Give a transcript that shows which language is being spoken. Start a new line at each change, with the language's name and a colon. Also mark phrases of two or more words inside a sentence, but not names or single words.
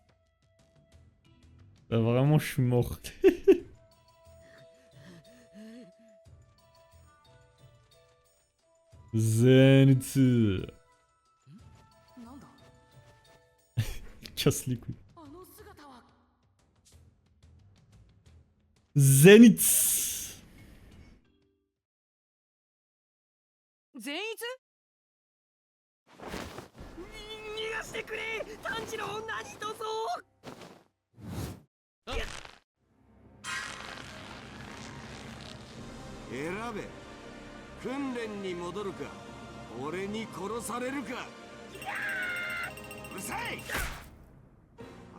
French: Vraiment, je suis mort. Zenitsu. Casse les couilles. Zenitsu. Zenitsu?
Japanese: 逃がしてくれ！炭治郎何とぞ！選べ。訓練に戻るか、俺に殺されるか。うるさい！